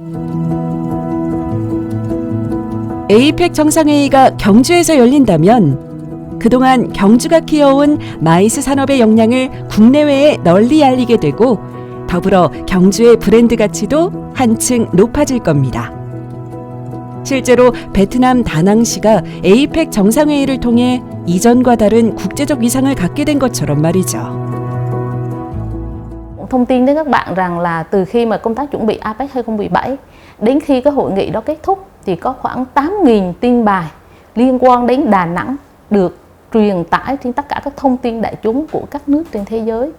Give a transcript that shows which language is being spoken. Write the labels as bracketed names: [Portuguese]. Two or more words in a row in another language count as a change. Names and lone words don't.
[Korean] 에이펙 정상회의가 경주에서 열린다면 그동안 경주가 키워온 마이스 산업의 역량을 국내외에 널리 알리게 되고 더불어 경주의 브랜드 가치도 한층 높아질 겁니다. 실제로 베트남 다낭시가 에이펙 정상회의를 통해 이전과 다른 국제적 위상을 갖게 된 것처럼 말이죠. [Vietnamese] Thông tin đến các bạn rằng là từ khi mà công tác chuẩn bị APEC 2017 đến khi cái hội nghị đó kết thúc thì có khoảng 8.000 tin bài liên quan đến Đà Nẵng được truyền tải trên tất cả các thông tin đại chúng của các nước trên thế giới.